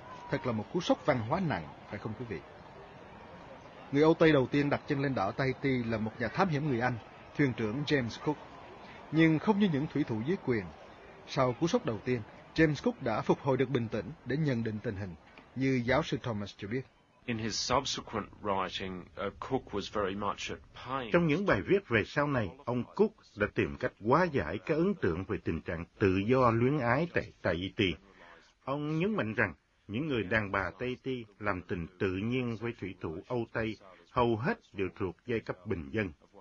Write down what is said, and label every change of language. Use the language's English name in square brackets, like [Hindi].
[Vietnamese] Thật là một cú sốc văn hóa nặng, phải không quý vị? Người Âu Tây đầu tiên đặt chân lên đảo Tahiti là một nhà thám hiểm người Anh, thuyền trưởng James Cook. Nhưng không như những thủy thủ dưới quyền, sau cú sốc đầu tiên, James Cook đã phục hồi được bình tĩnh để nhận định tình hình, như giáo sư Thomas cho biết. [English] In his subsequent writing, Cook was very much at pains. [Vietnamese] Trong những bài viết về sau này, ông Cook đã tìm cách hóa giải các ấn tượng về tình trạng tự do luyến ái tại Tahiti. Ông nhấn mạnh rằng những người đàn bà Tahiti làm tình tự nhiên với thủy thủ Âu Tây hầu hết đều thuộc giai cấp bình dân.